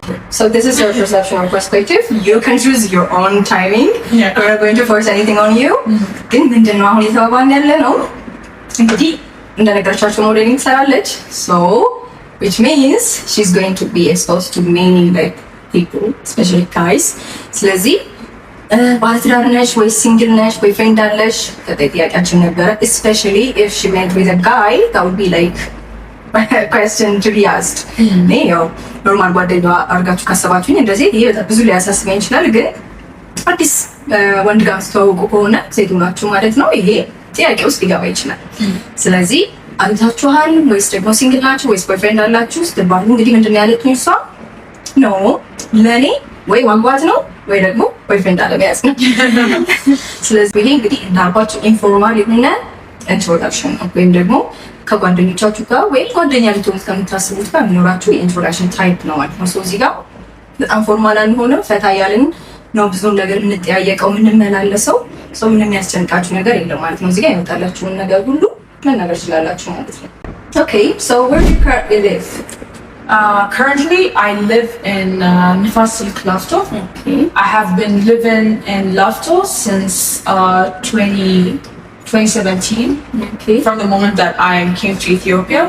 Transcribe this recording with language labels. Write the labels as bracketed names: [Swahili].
[English] So this is your perception or perspective. You can choose your own timing. Yeah. We're not going to force anything on you. [Amharic] ግን ምንድነው አሁን የተባባልን ያለ ነው እንግዲህ እንደነገርቻችሁ ሞዴሊንግ ትሰራለች። [English] So which means she's going to be exposed to many like people, especially guys. [Amharic] ስለዚህ ባለትዳር ነሽ ወይ ሲንግል ነሽ ወይ ፍሬንድ አለሽ ተጠያቂያችን ነበረ. [English] Especially if she went with a guy, that would be like question to be asked. [Amharic] እኔ ያው ኖርማል ጓደኛዋ አድርጋችሁ ካሰባችሁኝ እንደዚህ ይሄ በጣም ብዙ ሊያሳስበኝ ይችላል። ግን አዲስ ወንድ ጋር ስትተዋወቁ ከሆነ ሴት ሆናችሁ ማለት ነው ይሄ ጥያቄ ውስጥ ሊገባ ይችላል። ስለዚህ አግኝታችኋል ወይስ ደግሞ ሲንግል ናችሁ ወይስ ቦይፍሬንድ አላችሁ ስትባሉ እንግዲህ ምንድን ነው ያለችኝ እሷ ኖ ለእኔ ወይ ማግባት ነው ወይ ደግሞ ቦይፍሬንድ አለመያዝ ነው። ስለዚህ ይሄ እንግዲህ እንዳልኳችሁ ኢንፎርማል የሆነ ኢንትሮዳክሽን ነው ወይም ደግሞ ከጓደኞቻችሁ ጋር ወይም ጓደኛ ልትሆኑ ከምታስቡት ጋር የሚኖራችሁ የኢንትሮዳክሽን ታይፕ ነው ማለት ነው። እዚህ ጋር በጣም ፎርማል አልሆነም፣ ፈታ ያልን ነው ብዙ ነገር የምንጠያየቀው የምንመላለሰው። ሰው ምንም የሚያስጨንቃችሁ ነገር የለም ማለት ነው። እዚህ ጋር ይመጣላችሁን ነገር ሁሉ መናገር ትችላላችሁ ማለት ነው። [English] Okay, so where do you currently live? Currently, I live in Nifas Silk Lafto. Okay. I have been living in Lafto since 2017. Okay. From the moment that I came to Ethiopia.